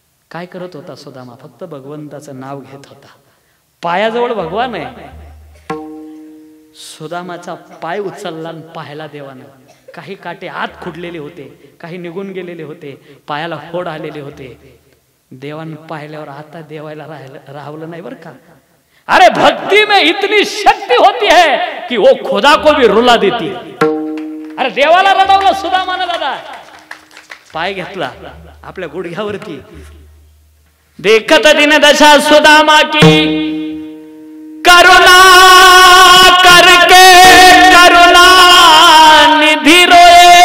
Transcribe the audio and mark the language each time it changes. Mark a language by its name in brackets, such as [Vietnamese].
[Marathi] काय करत होता सुदामा? फक्त भगवंताचं नाव घेत होता. पायाजवळ भगवान आहे. सुदामाचा पाय उचलला आणि पाहायला देवानं. काही काटे आत खुडलेले होते, काही निघून गेलेले होते, पायाला फोड आलेले होते. देवानं पाहिल्यावर आता देवायला राहवलं नाही बरं का. [Hindi] अरे भक्ति में इतनी शक्ति होती है कि वो खुदा को भी रुला देती. [Marathi] अरे देवाला रडवलं सुदामानं दादा. पाय घेतला आपल्या गुडघ्यावरती. [Hindi] देखत दिन दशा सुदामा की, करुणा करके करुणा निधि रोए.